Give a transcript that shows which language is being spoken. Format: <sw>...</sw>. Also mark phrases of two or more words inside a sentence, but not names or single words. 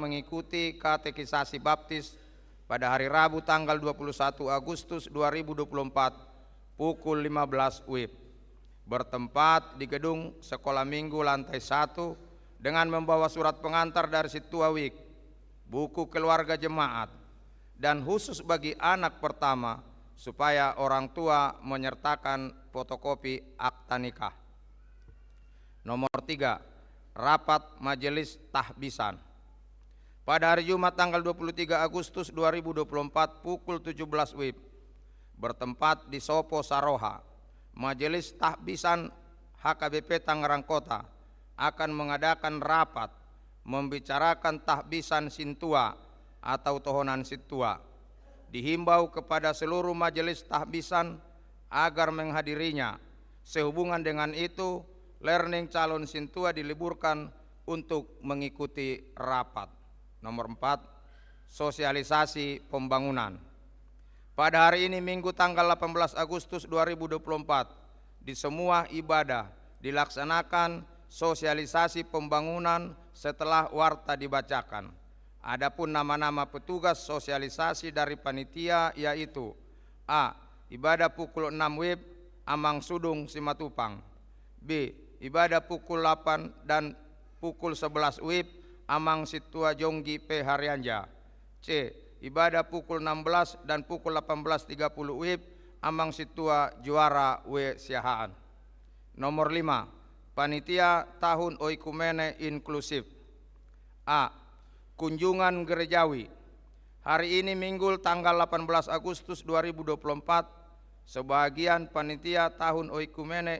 <id>mengikuti katekisasi baptis pada hari Rabu tanggal 21 Agustus 2024 pukul 15 WIB, bertempat di gedung Sekolah Minggu lantai 1 dengan membawa surat pengantar dari Situa WIK, buku keluarga jemaat, dan khusus bagi anak pertama supaya orang tua menyertakan fotokopi akta nikah. Nomor 3. Rapat majelis tahbisan. Pada hari Jumat tanggal 23 Agustus 2024 pukul 17 WIB, bertempat di Sopo Saroha, Majelis Tahbisan HKBP Tangerang Kota akan mengadakan rapat membicarakan tahbisan sintua atau tohonan situa. Dihimbau kepada seluruh majelis tahbisan agar menghadirinya. Sehubungan dengan itu, learning calon sintua diliburkan untuk mengikuti rapat. Nomor 4. Sosialisasi pembangunan. Pada hari ini Minggu tanggal 18 Agustus 2024, di semua ibadah dilaksanakan sosialisasi pembangunan setelah warta dibacakan. Adapun nama-nama petugas sosialisasi dari panitia yaitu: A. Ibadah pukul 6 WIB Amang Sudung Simatupang. B. Ibadah pukul 8 dan pukul 11 WIB Amang Situa Jonggi P. Haryanja. C. Ibadah pukul 16 dan pukul 18.30 WIB Amang Situa Juara W. Siahaan. Nomor 5. Panitia Tahun Oikumene Inklusif. A. Kunjungan gerejawi. Hari ini Minggu tanggal 18 Agustus 2024, sebagian panitia Tahun Oikumene</id>